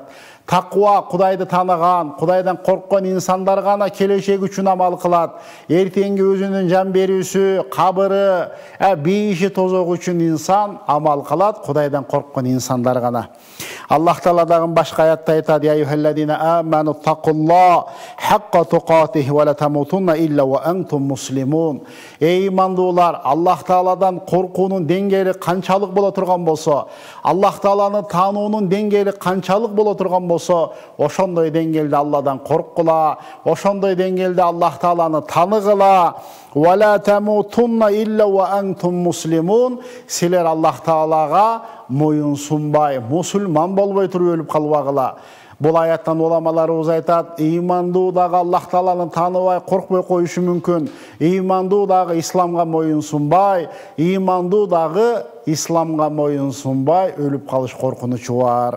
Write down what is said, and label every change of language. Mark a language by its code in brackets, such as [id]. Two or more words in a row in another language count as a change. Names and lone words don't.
[ky] Таква, Кудайды таныган, Кудайдан корккон инсандар гана келечек үчүн амал кылат. Эртеңги өзүнүн жан берүүсү, кабыры, бейиши тозок үчүн инсан амал кылат, Кудайдан корккон инсандар гана. Аллах Таала дагы башка аятта айтат: [ar] "يا أيها الذين آمنوا اتقوا الله حق تقاته ولا تموتن إلا وأنتم مسلمون." [ky] Эй имандуулар, Аллах Тааладан коркуунун деңгээли канчалык боло турган болсо, Аллах Тааланы таануунун деңгээли канчалык боло турган болсо, ошондой деңгээлде Алладан корккула, ошондой деңгээлде Аллах Тааланы таныгыла. [ar] "ولا تموتن إلا وأنتم مسلمون." [ky] Силер Аллах Таалага моюн сунбай, мусулман болбой туруп өлүп калбагыла. Бул аяттан уламаларыбыз айтат, имандуу дагы Аллах Тааланы тааныбай, коркпой коюшу мүмкүн. Имандуу дагы исламга моюн сунбай, имандуу дагы исламга моюн сунбай өлүп калыш коркунучу бар.